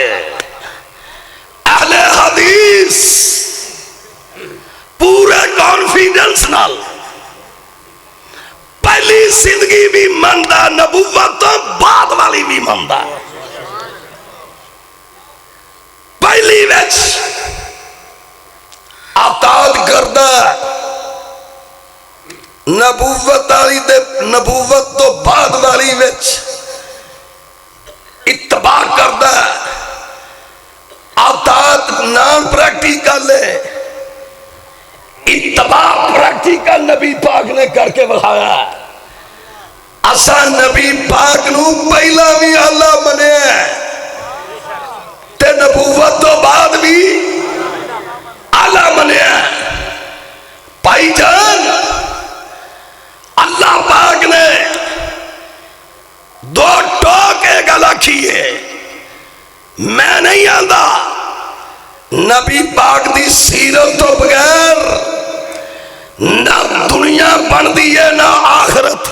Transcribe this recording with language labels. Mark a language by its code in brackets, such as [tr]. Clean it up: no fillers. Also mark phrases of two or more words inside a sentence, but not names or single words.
[pa] اہل حدیث پورے کانفیڈنس نال پہلی زندگی بھی مندا، نبوت تو بعد والی بھی مندا. پہلی وچ اطاعت کردا، نبوت والی تے نبوت تو بعد والی وچ اتباع کردا. اطاعت [en] non practical [pa] ہے، اتباع پریکٹیکل نبی پاک نے کر کے بخایا. اساں نبی پاک نو پہلا بھی اللہ منیا تے نبوت تو بعد بھی اللہ منیا. بھائی جان اللہ پاک نے دو ٹوکے گل آکھی ہے. میں نہیں آندا نبی پاک دی سیرت تو بغیر نہ دنیا بندی ہے نہ آخرت.